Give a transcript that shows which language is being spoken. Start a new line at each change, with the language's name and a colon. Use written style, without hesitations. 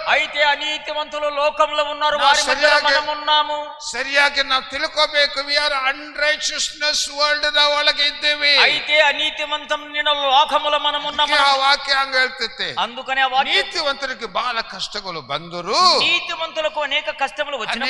Telugu: అయితే అనీతివంతులు లోకంలో ఉన్నారు, వారి మధ్యలో మనం ఉన్నాము.
Kannada: ಸರಿಯಾಗಿ ನಾವು ತಿಳ್ಕೋಬೇಕು.
English: we are unrighteousness world
Kannada: the ಒಳಗೆ ಇದ್ದೇವೆ.
Telugu: అయితే అనీతివంతం నిన్న లోకములో మనం ఉన్నాము.
Kannada: ಆ ವಾಕ್ಯ ಹಂಗ ಹೇಳ್ತೈತೆ.
Telugu: అందుకనే ఆ వాక్యం,
Kannada: ನೀತಿವಂತರಿಗೆ ಬಹಳ ಕಷ್ಟಗಳು ಬಂದರು,
Telugu: నీతివంతులకు అనేక కష్టములు వచ్చినప్పుడు,